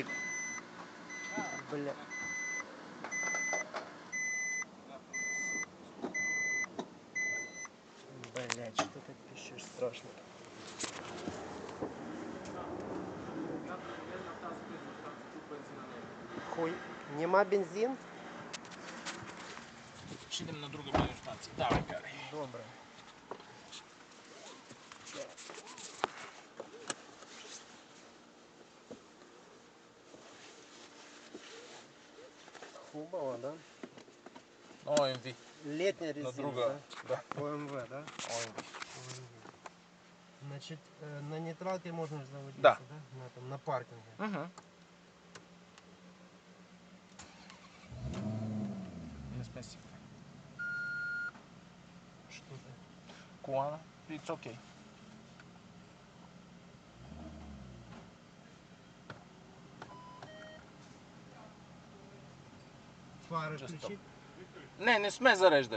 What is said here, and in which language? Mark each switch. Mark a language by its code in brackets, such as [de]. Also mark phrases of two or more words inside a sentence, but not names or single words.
[ru] Бля. Блять, что ты пишешь страшно? Хуй. [bg] Нема бензин? Ще идем на друга бензиностанция. Давай, карай. Добре. Хубава, да? ОМВ. [ru] Летняя резина, [bg] На друга. [ru] да? ОМВ, да? ОМВ. Значит, на нейтралке можно заводиться, Да. Да? На паркинге. [bg] Угу. Не сме си. [ru] Что ты? [bg] Колана. [en] It's okay. [ru] Фары [en] Just [ru] включить? [bg] Не сме зареждали.